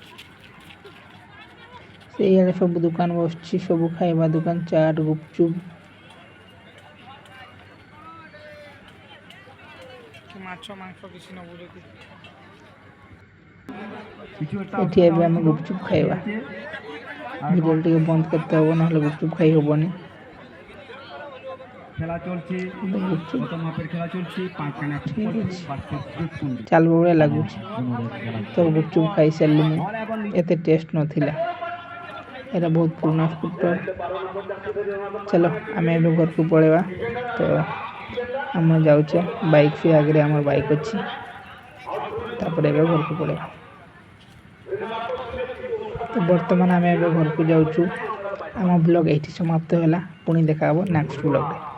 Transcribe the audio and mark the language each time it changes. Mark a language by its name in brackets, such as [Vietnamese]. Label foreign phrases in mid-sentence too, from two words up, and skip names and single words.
[Odia] ସେଇଆଡ଼େ ସବୁ ଦୋକାନ ବସିଛି ସବୁ ଖାଇବା ଦୋକାନ ଚାଟ୍ ଗୁପଚୁପ୍ କି ମାଛ ମାଂସ କିଛି ନେବୁ ଯଦି ଏଠି ଏବେ ଆମେ ଗୁପଚୁପ୍ ଖାଇବା ଭିଡ଼ିଓ ଟିକେ ବନ୍ଦ [Bangla] করতে হবে [Odia] ନହେଲେ ଗୁପଚୁପ୍ ଖାଇ ହେବନି [Bangla] খেলা চলছে গুপচুপ কত মাপের খেলা চলছে 5 খানা ঠিক আছে [Odia] ଚାଲିବ ଭଳିଆ ଲାଗୁଛି ତ ଗୁପଚୁପ୍ ଖାଇସାରିଲି ମୁଁ ଏତେ ଟେଷ୍ଟ ନଥିଲା ଏଇଟା ବହୁତ ପୁରୁଣା ଫୁଟବଲ୍ ଚାଲ ଆମେ ଏବେ ଘରକୁ ପଳେଇବା ତ ଆମେ ଯାଉଛେ ବାଇକ୍ ସେ ଆଗରେ ଆମର ବାଇକ୍ ଅଛି ତାପରେ ଏବେ ଘରକୁ ପଳେଇବା ତ ବର୍ତ୍ତମାନ ଆମେ ଏବେ ଘରକୁ ଯାଉଛୁ ଆମ ବ୍ଲଗ୍ ଏଇଠି ସମାପ୍ତ ହେଲା ପୁଣି ଦେଖା ହେବ ନେକ୍ସଟ ବ୍ଲଗ୍ରେ